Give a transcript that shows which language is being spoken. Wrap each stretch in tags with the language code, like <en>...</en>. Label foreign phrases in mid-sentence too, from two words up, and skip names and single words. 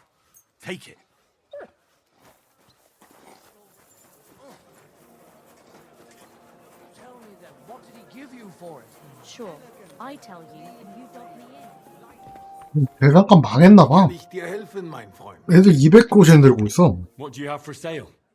<en>Take it. Tell me then, what did he give you for it? Sure, I tell you, and you dog me in.</en> <ko>대장간 망했나봐.</ko> <de>Kann ich dir helfen, mein Freund?</de> <ko>애들 200고젠 들고 있어.</ko> <en>What do you have for sale?</en>